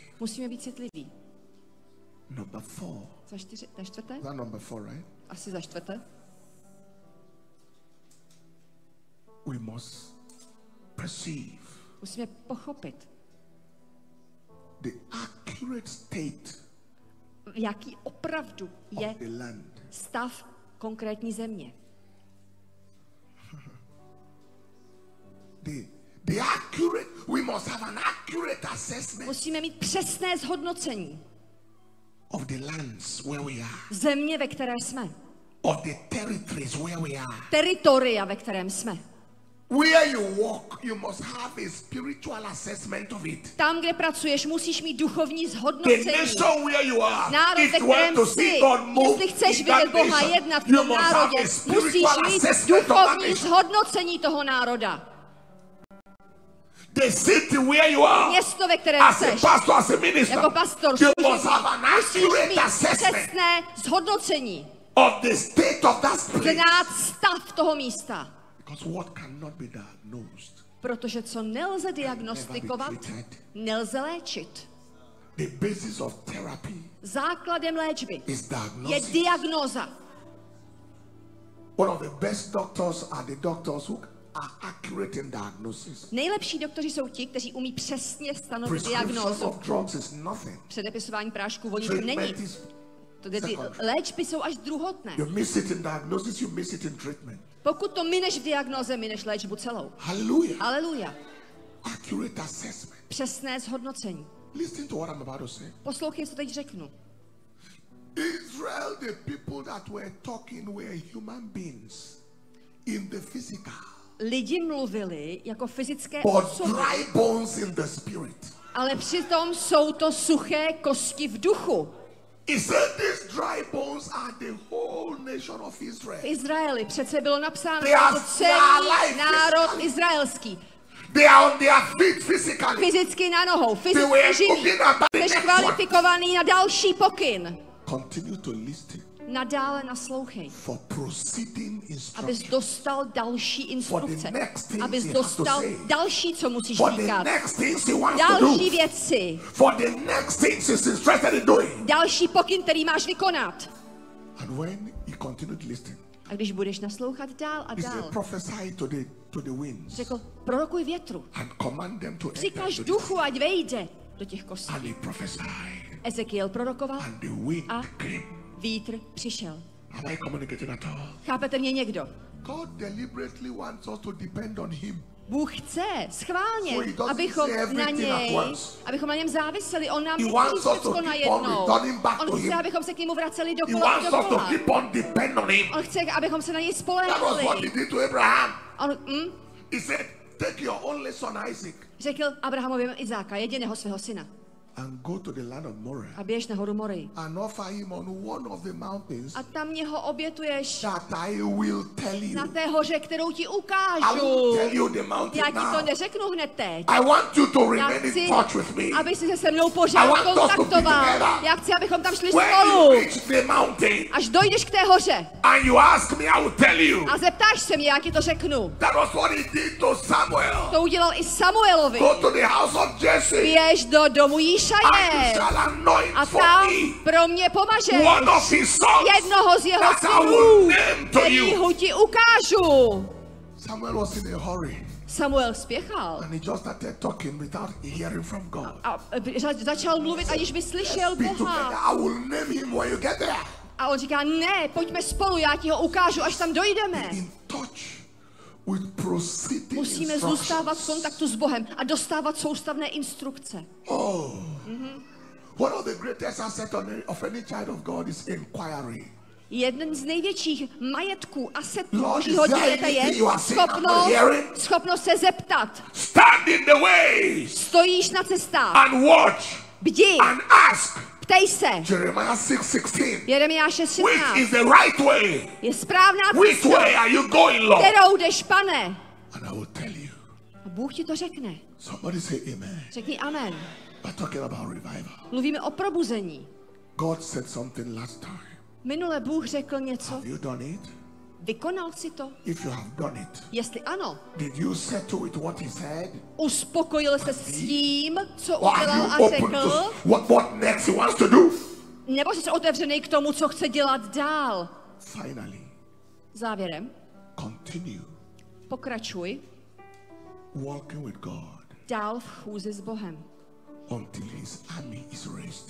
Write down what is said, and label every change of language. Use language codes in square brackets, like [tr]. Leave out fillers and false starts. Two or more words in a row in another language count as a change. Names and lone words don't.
[cs] Musíme být citliví. [en] Number 4. [cs] Za čtvrté? [en] Is that number 4, right? [cs] Asi za čtvrté. [en] We must perceive [cs] Musíme pochopit, [en] the accurate state [cs] jaký opravdu je [en] of the land. [cs] stav konkrétní země. [en] The accurate, we must have an accurate assessment [cs] Musíme mít přesné zhodnocení [en] of the lands where we are, [cs] země, ve které jsme. [en] of the territories where we are. [cs] Teritoria, ve kterém jsme. [en] Where you walk, you must have a spiritual assessment of it. [cs] Tam, kde pracuješ, musíš mít duchovní [en] The [cs] zhodnocení. [en] nation where you are, [cs] Národ, [en] if [cs] ve [en] you want [cs] kterém [en] to see [cs] jsi, [en] God move [cs] jestli chceš [en] in [cs] vidět [en] that [cs] Boha [en] nation, [cs] jednat v [en] you [cs] tom [en] must have [cs] národě, [en] a [cs] musíš [en] spiritual [cs] mít [en] assessment of that [cs] duchovní [en] nation. [cs] zhodnocení toho národa. [en] The city where you are, [cs] Město, ve kterém [en] as a [cs] seš, [en] pastor, as a minister, [cs] jako pastor, [en] you must have an [cs] musíš [en] accurate [cs] mít [en] assessment [cs] přesné zhodnocení. [en] of the state of that place. [cs] Znát stav toho místa. [en] Because what cannot be diagnosed, [cs] Protože co nelze [en] never be [cs] diagnostikovat, [en] treated. [cs] nelze léčit. [en] The basis of therapy [cs] Základem léčby [en] is [cs] je [en] diagnosis. [cs] diagnóza. [en] One of the best doctors are the doctors who are accurate in diagnosis. [cs] Nejlepší doktoři jsou ti, kteří umí přesně stanovit [en] Prescription [cs] diagnózu. [en] of drugs is nothing. [cs] Předepisování prášků o ničem není. [en] Treatment is [cs] Ty [en] secondary. [cs] léčby jsou až druhotné. [en] You miss it in diagnosis, you miss it in treatment. [cs] Pokud to mineš v diagnóze, mineš léčbu celou. [en] Hallelujah. [cs] Aleluja. [en] Accurate assessment. [cs] Přesné zhodnocení. [en] Listen to what I'm about to say. [cs] Poslouchej, co teď řeknu. [en] Israel, the people that were talking were human beings in the physical, [cs] Lidi mluvili jako fyzické [en] but [cs] osoby, [en] dry bones in the spirit. [cs] ale přitom jsou to suché kosti v duchu. [en] He said these dry bones are the whole nation of Israel. [cs] V Izraeli přece bylo napsáno, [en] They [cs] že [en] are [cs] to celý [en] alive [cs] národ [en] physically. [cs] izraelský. [en] They are on their feet physically. [cs] Fyzicky na nohou, [en] They were [cs] fyzicky živí. [en] looking at the [cs] Jsi [en] next one. [cs] kvalifikovaný na další pokyn. [en] Continue to listen [cs] Nadále naslouchej, [en] for proceeding [cs] abys [en] instruction. [cs] dostal další instrukce. [en] next things [cs] Abys [en] you have to [cs] dostal [en] say. [cs] další, co musíš [en] For the [cs] říkat. [en] next things he wants to [cs] Další [en] do. [cs] věci. [en] For the next things he's interested in doing. [cs] Další pokyn, který máš vykonat. [en] And when he continued listening, [cs] A když budeš naslouchat dál a [en] he said, [cs] dál, [en] prophesy to the winds [cs] řekl, prorokuj větru. [en] and command them to enter [cs] Přikaž [en] into the [cs] duchu, ať vejde do těch kostí. [en] And he prophesied, [cs] Ezekiel prorokoval [en] and the wind [cs] a [en] came. [cs] vítr přišel. [en] Am I communicating at all? [cs] Chápete mě někdo? [en] God deliberately wants us to depend on him. [cs] Bůh chce schválně, [en] So he doesn't [cs] abychom [en] say [cs] na [en] everything at [cs] něj, [en] once. [cs] abychom na něm záviseli. On nám [en] He [cs] nechce [en] wants [cs] říct [en] us to [cs] všechno [en] keep on [cs] najednou. [en] returning back to [cs] On chce, [en] him. [cs] abychom se k němu vraceli [en] He [cs] dokola a [en] wants us to [cs] dokola. [en] keep on depending on him. [cs] On chce, abychom se na něj [en] That was what he [cs] spoléhali. [en] did to Abraham. [cs] On [en] He said, take your only son Isaac [cs] řekl Abrahamovi Izáka, jediného svého syna, [en] and go to the land of Moriah [cs] a běž na horu Morii. [en] and offer him on one of the mountains [cs] A tam mě ho obětuješ [en] that I will tell [cs] na [en] you. [cs] té hoře, kterou ti [en] I will [cs] ukážu. [en] tell you the mountain [cs] Já ti to [en] now. [cs] neřeknu hned teď. [en] I want you to [cs] Já [en] remain in [cs] chci, [en] touch with me. [cs] aby si se mnou pořád [en] I want us to be [cs] kontaktoval. [en] together. [cs] Já chci, abychom tam šli [en] When [cs] spolu. [en] you reach the mountain [cs] Až dojdeš k té hoře [en] and you ask me, I will tell you. [cs] a zeptáš se mě, já ti to řeknu. [en] That was what he did to Samuel. [cs] To udělal i Samuelovi. [en] Go to the house of Jesse [cs] Běž do domu [en] and you [cs] Jíšaje [en] shall anoint [cs] a [en] for [cs] tam [en] me [cs] pro mě pomažeš [en] one of his sons [cs] jednoho z jeho [en] that I will [cs] synů, [en] name to [cs] který [en] you. [cs] ho ti ukážu. [en] Samuel was in a hurry [cs] Samuel spěchal [en] and he just started talking without hearing from God. [cs] a začal mluvit, aniž by slyšel [en] Be together. [cs] Boha. [en] I will name him when you get there. [cs] A on říká, ne, pojďme spolu, já ti ho ukážu, až tam dojdeme. [en] In touch with proceeding [cs] Musíme zůstávat v [en] instructions. [cs] kontaktu s Bohem a dostávat soustavné instrukce. Oh. [en] One of the greatest assets of any child of God is inquiry. [cs] Jeden z největších majetků, asetů [en] Lord, [cs] Božího [en] is there [cs] dítěte [en] anything [cs] je [en] you are saying I'm not hearing? [cs] schopnost se zeptat. [en] Stand in the ways [cs] Stojíš na cestách, [en] and watch [cs] bdi, [en] and ask. [cs] ptej se. [en] Jeremiah 6:16. [cs] Jeremiáše [en] Which [cs] 16. [en] is the right way? [cs] Je správná [en] Which way [cs] cesta, [en] are you going, Lord? [cs] kterou jdeš, pane. [en] And I will tell you. [cs] A Bůh ti to řekne. [en] Somebody say amen. [cs] Řekni amen. [en] We're talking about revival. [cs] Mluvíme o probuzení. [en] God said something last time. [cs] Minule Bůh řekl něco. [en] Have you done it? [cs] Vykonal si to? [en] If you have done it, [cs] Jestli ano, [en] did you settle with what he said? [cs] uspokojil se s tím, co [en] Or are [cs] udělal a [en] you open [cs] řekl, [en] to what next he wants to do? [cs] nebo jsi otevřený k tomu, co chce dělat dál? [en] Finally, [cs] Závěrem, [en] continue [cs] pokračuj [en] walking with God [cs] dál v chůzi s Bohem, [en] until his army is raised.